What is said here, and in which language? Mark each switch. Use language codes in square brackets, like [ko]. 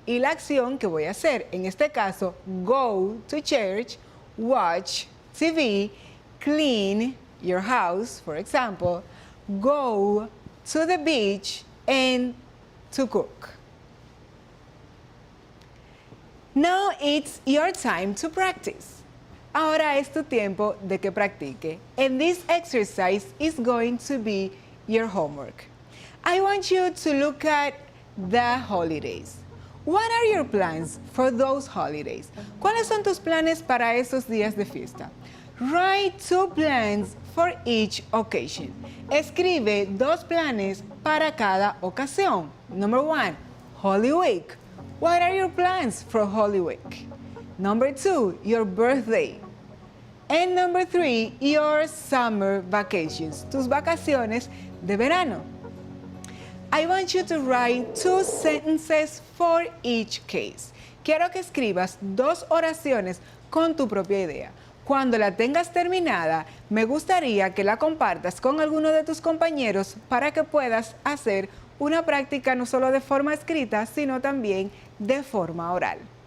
[es] Y la acción que voy a hacer, en este caso, [en] go to church, watch TV, clean your house, for example, go to the beach, and to cook. Now it's your time to practice. [es] Ahora es tu tiempo de que practique. [en] And this exercise is going to be your homework. I want you to look at the holidays. What are your plans for those holidays? [es] ¿Cuáles son tus planes para esos días de fiesta? [en] Write 2 plans for each occasion. [es] Escribe 2 planes para cada ocasión. [en] Number 1, Holy Week. What are your plans for Holy Week? Number 2, your birthday. And number 3, your summer vacations, [es] tus vacaciones de verano. [en] I want you to write 2 sentences for each case. [es] Quiero que escribas 2 oraciones con tu propia idea. Cuando la tengas terminada, me gustaría que la compartas con alguno de tus compañeros para que puedas hacer una práctica no solo de forma escrita, sino también de forma oral.